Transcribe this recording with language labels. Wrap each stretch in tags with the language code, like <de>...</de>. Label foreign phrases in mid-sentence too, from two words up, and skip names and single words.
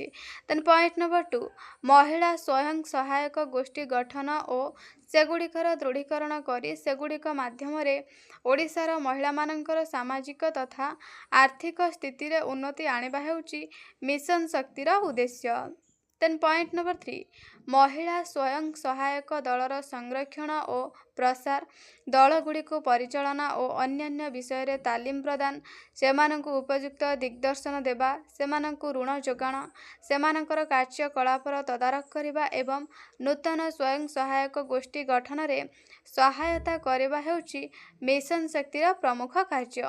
<en>then point number</en> <or>2 ମହିଳା ସ୍ୱୟଂ ସହାୟକ ଗୋଷ୍ଠୀ ଗଠନ ଓ ସେଗୁଡ଼ିକର ଦୃଢ଼ୀକରଣ କରି ସେଗୁଡ଼ିକ ମାଧ୍ୟମରେ ଓଡ଼ିଶାର ମହିଳାମାନଙ୍କର ସାମାଜିକ ତଥା ଆର୍ଥିକ ସ୍ଥିତିରେ ଉନ୍ନତି ଆଣିବା ହେଉଛି ମିଶନ ଶକ୍ତିର ଉଦ୍ଦେଶ୍ୟ।</or> <en>then point number</en> <or>3 ମହିଳା ସ୍ୱୟଂ ସହାୟକ ଦଳର ସଂରକ୍ଷଣ ଓ ପ୍ରସାର, ଦଳଗୁଡ଼ିକୁ ପରିଚାଳନା ଓ ଅନ୍ୟାନ୍ୟ ବିଷୟରେ ତାଲିମ ପ୍ରଦାନ, ସେମାନଙ୍କୁ ଉପଯୁକ୍ତ ଦିଗଦର୍ଶନ ଦେବା, ସେମାନଙ୍କୁ ଋଣ ଯୋଗାଣ, ସେମାନଙ୍କର କାର୍ଯ୍ୟକଳାପର ତଦାରଖ କରିବା ଏବଂ ନୂତନ ସ୍ୱୟଂ ସହାୟକ ଗୋଷ୍ଠୀ ଗଠନରେ ସହାୟତା କରିବା ହେଉଛି ମିଶନ ଶକ୍ତିର ପ୍ରମୁଖ କାର୍ଯ୍ୟ।</or>